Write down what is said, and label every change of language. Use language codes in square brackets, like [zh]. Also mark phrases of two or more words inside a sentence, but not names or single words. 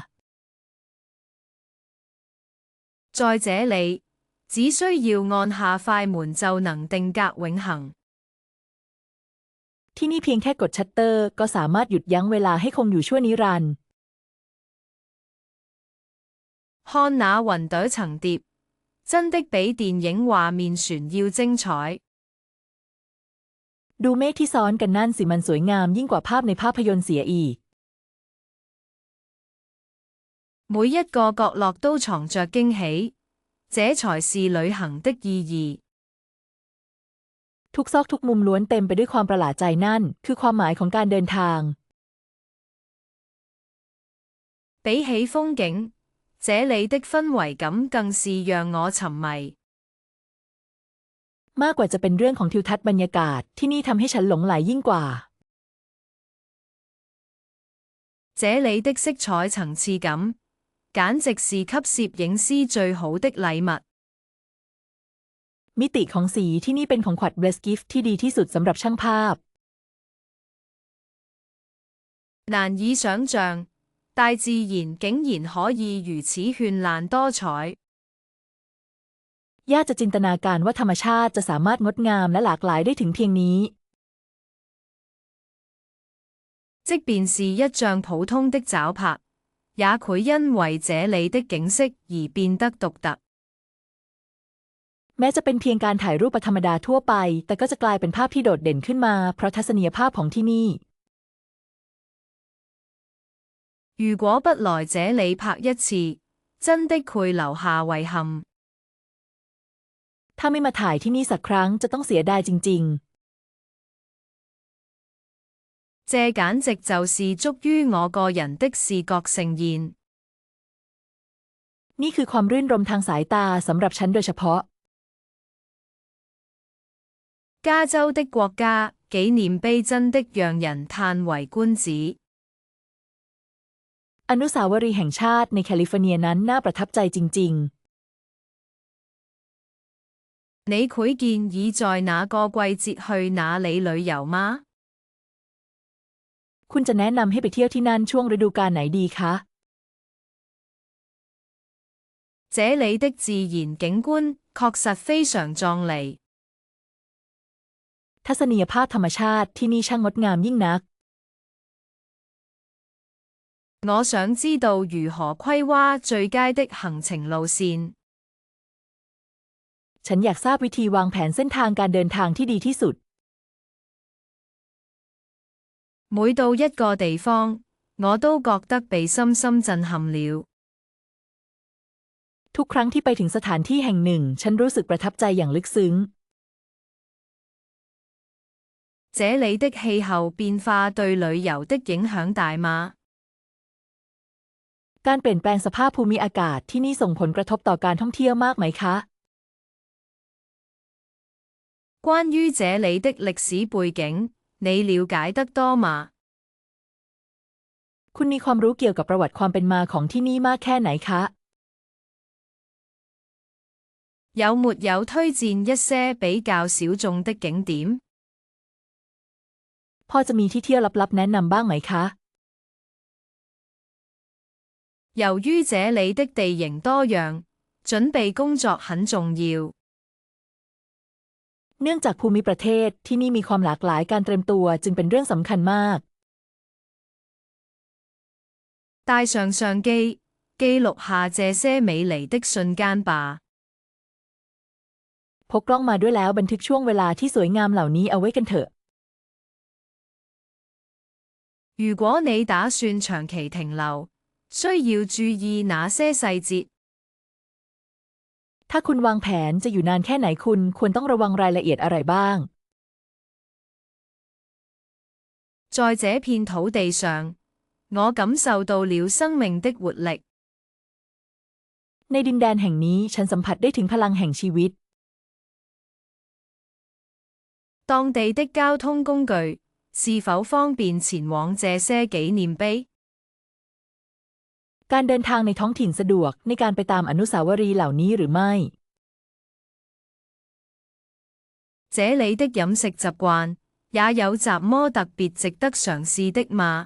[zh] 在這裡，只需要按下快門就能定格永恆。 [th] ที่นี่เพียงแค่กดชัตเตอร์ก็สามารถหยุดยั้งเวลาให้คงอยู่ชั่วนิรันดร์ [zh] 看那雲朵層疊，真的比電影畫面船要精彩。 [th] ดูเมฆที่ซ้อนกันนั่นสิมันสวยงามยิ่งกว่าภาพในภาพยนตร์เสียอีก [zh] 每一個角落都藏着驚喜，這才是旅行的意義。 [th] ทุกซอกทุกมุมล้วนเต็มไปด้วยความประหลาดใจนั่นคือความหมายของการเดินทาง [zh] 比起風景，這裡的氛圍感更是讓我沉迷。 [th] มากกว่าจะเป็นเรื่องของทิวทัศน์บรรยากาศที่นี่ทำให้ฉันหลงไหลยิ่งกว่า [zh] 這裡的色彩層次感，簡直是給攝影師最好的禮物。 [th] มิติของสีที่นี่เป็นของขวัญ [en] best gift [th] ที่ดีที่สุดสำหรับช่างภาพ [zh] 難以想像，大自然竟然可以如此絢爛多彩。 [th] ยากจะจินตนาการว่าธรรมชาติจะสามารถงดงามและหลากหลายได้ถึงเพียงนี้ [zh] 即便是一張普通的找拍，也會因為這裡的景色而變得獨特。 [th] แม้จะเป็นเพียงการถ่ายรูปธรรมดาทั่วไปแต่ก็จะกลายเป็นภาพที่โดดเด่นขึ้นมาเพราะทัศนียภาพของที่นี่ [zh] 如果不來這裡拍一次，真的會留下遺憾。 [th] ถ้าไม่มาถ่ายที่นี่สักครั้งจะต้องเสียดายจริง [zh] ๆ這簡直就是足於我個人的視覺盛宴。 [th] นี่คือความรื่นรมทางสายตาสำหรับฉันโดยเฉพาะ [zh] 加州的國家紀念碑真的讓人嘆為觀止。 [th] อนุสาวรีย์แห่งชาติในแคลิฟอร์เนียนั้นน่าประทับใจจริง [zh] ๆ你會建議在哪個季節去那裡旅遊嗎？ [th] คุณจะแนะนำให้ไปเที่ยวที่นั่นช่วงฤดูกาลไหนดีคะ [zh] 這裡的自然景觀確實非常壯麗。 [th] ทัศนียภาพธรรมชาติที่นี่ช่างงดงามยิ่งนัก [zh] 我想知道如何規劃最佳的行程路線。 [th] ฉันอยากทราบวิธีวางแผนเส้นทางการเดินทางที่ดีที่สุด [zh] 每到一個地方，我都覺得被深深震撼了。 [th] ทุกครั้งที่ไปถึงสถานที่แห่งหนึ่งฉันรู้สึกประทับใจอย่างลึกซึ้ง [zh] 這裡的氣候變化對旅遊的影響大嗎？ [th] การเปลี่ยนแปลงสภาพภูมิอากาศที่นี่ส่งผลกระทบต่อการท่องเที่ยวมากไหมคะ [zh] 關於這裡的歷史背景，你了解得多嗎？ [th] คุณมีความรู้เกี่ยวกับประวัติความเป็นมาของที่นี่มากแค่ไหนคะ [zh] 有沒有推薦一些比較小眾的景點？ [th] พพอจะมีที่เที่ยวลับๆแนะนำบ้างไหมคะ [zh] 由於這裡的地形多樣，準備工作很重要。 [th] เนื่องจากภูมิประเทศที่นี่มีความหลากหลายการเตรียมตัวจึงเป็นเรื่องสำคัญมาก [zh] 帶上相機，記錄下這些美麗的瞬間吧。 [th] พกกล้องมาด้วยแล้วบันทึกช่วงเวลาที่สวยงามเหล่านี้เอาไว้กันเถอะ [zh] 如果你打算長期停留，需要注意哪些細節？ [th] ถ้าคุณวางแผนจะอยู่นานแค่ไหนคุณควรต้องระวังรายละเอียดอะไรบ้าง [zh] 在這片土地上，我感受到了生命的活力。 [th] ในดินแดนแห่งนี้ฉันสัมผัสได้ถึงพลังแห่งชีวิต [zh] 當地的交通工具是否方便前往這些紀念碑？ [th] การเดินทางในท้องถิ่นสะดวกในการไปตามอนุสาวรีย์เหล่านี้หรือไม่ [zh] 這裡的飲食習慣也有什麼特別值得嘗試的嗎？